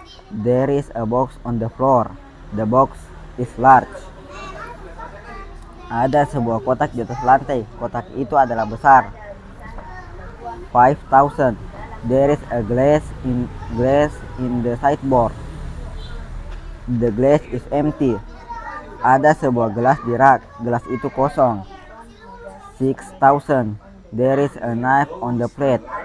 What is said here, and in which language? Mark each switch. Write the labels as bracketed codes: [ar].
[en] There is a box on the floor. The box is large. [id] Ada sebuah kotak di atas lantai. Kotak itu adalah besar. 5000. [en] There is a glass in the sideboard. The glass is empty. [id] Ada sebuah gelas di rak. Gelas itu kosong. 6000. [en] There is a knife on the plate.